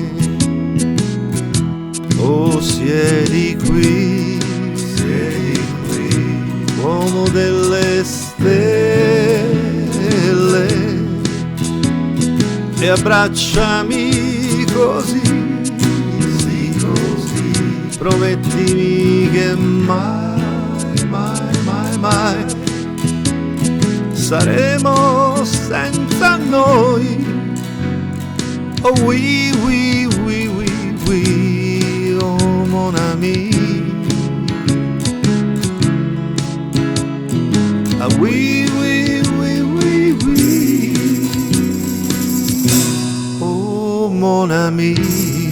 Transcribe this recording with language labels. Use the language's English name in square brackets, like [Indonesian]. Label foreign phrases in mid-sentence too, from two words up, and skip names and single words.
[Italian] Oh, siedi qui, uomo delle stelle, e abbracciami così, sì così, promettimi che mai, mai, mai, mai saremo senza noi. [French] Oh oui, oui, oui, oui, oui, oh mon ami, ah oui, oui, oui, oui, oui, oh mon ami.